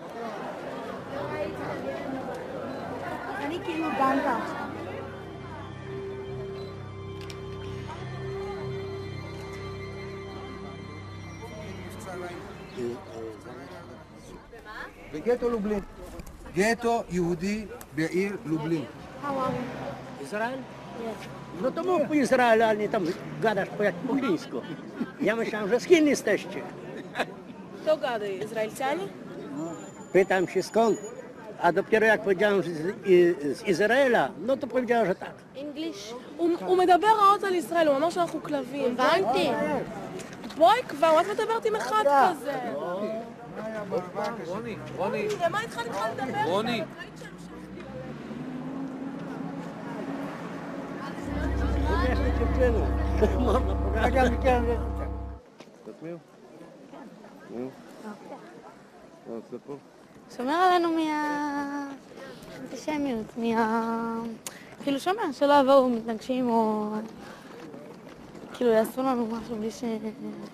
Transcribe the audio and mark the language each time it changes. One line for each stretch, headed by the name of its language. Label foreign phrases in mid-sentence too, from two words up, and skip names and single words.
Hebrew: אני כאילו דנקה. בגטו לובלין. גטו יהודי בעיר לובלין.
Polish: Izrael? No to mów po Izraelu, ale nie tam gadasz po chińsku. Ja myślałem, że z Chin jesteście. Kto gada? Izraelczanie? Pytam się skąd, a dopiero jak powiedziałem, że z Izraela, no to powiedziała, że tak.
English: English.
Hebrew: הוא מדבר רעות על ישראל, הוא אמר שאנחנו כלבים. הבנתי. בואי כבר, את מדברת עם אחד כזה. רוני. למה התחלת לדבר? רוני. שומר עלינו מהאנטישמיות, כאילו שומע, שלא יבואו מתנגשים או כאילו יעשו לנו משהו בלי ש...